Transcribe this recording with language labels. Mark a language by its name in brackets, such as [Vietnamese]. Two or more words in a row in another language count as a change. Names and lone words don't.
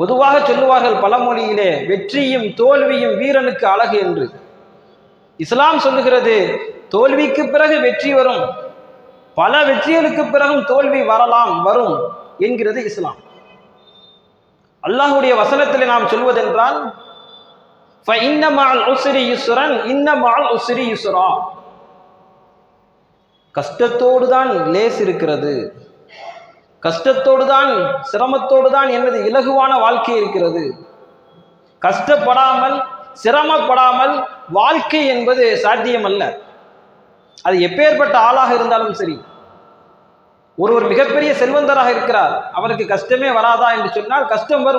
[Tamil] பொதுவாக சொல்லுவார்கள் பழமொழியிலே, வெற்றியும் தோல்வியும் வீரனுக்கு அழகு என்று. இஸ்லாம் சொல்லுகிறது, தோல்விக்கு பிறகு வெற்றி வரும், பல வெற்றிகளுக்கு பிறகும் தோல்வி வரும் என்கிறது இஸ்லாம். அல்லாஹ்வுடைய வசனத்திலே நாம் சொல்வதென்றால், [Arabic] فَإِنَّ مَعَ الْعُسْرِ يُسْرًا إِنَّ مَعَ الْعُسْرِ يُسْرًا, [Tamil] கஷ்டத்தோடு தான் லேஸ் இருக்கிறது, கஷ்டத்தோடு தான் சிரமத்தோடு தான் எனது இலகுவான வாழ்க்கை இருக்கிறது. கஷ்டப்படாமல் சிரமப்படாமல் வாழ்க்கை என்பது சாத்தியமல்ல. அது எப்பேற்பட்ட ஆளாக இருந்தாலும் சரி. ஒருவர் மிகப்பெரிய செல்வந்தராக இருக்கிறார், அவருக்கு கஷ்டமே வராதா என்று சொன்னால் கஷ்டம் வரும்.